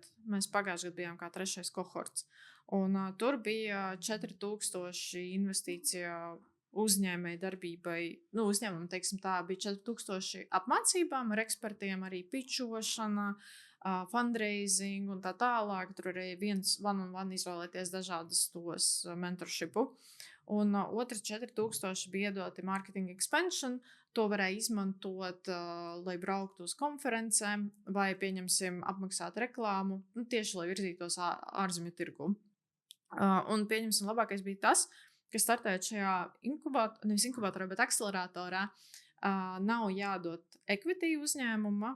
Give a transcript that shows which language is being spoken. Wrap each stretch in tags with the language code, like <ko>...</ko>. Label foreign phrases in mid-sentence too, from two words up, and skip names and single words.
<lv>Mēs pagājušajā gadā bijām kā 3. kohorts. Un tur bija 4000 investīcija uzņēmēji darbībai. Nu, uzņēmumam, teiksim tā, bija 4000 apmācībām ar ekspertiem, arī pičošana, fundraising un tā tālāk. Tur arī</lv> <en>one-on-one</en> <lv>izvēlēties dažādas tos mentorshipu. Un otrs 4000 bija iedoti</lv> <en>marketing expansion.</en> <lv>To varēja izmantot, lai brauktu uz konferencēm vai, pieņemsim, apmaksāt reklāmu, nu, tieši lai virzītos ārzemju tirgu. Un, pieņemsim, labākais bija tas, ka startējot šajā inkubatorā, bet akceleratorā, nav jādod equity uzņēmuma.</lv>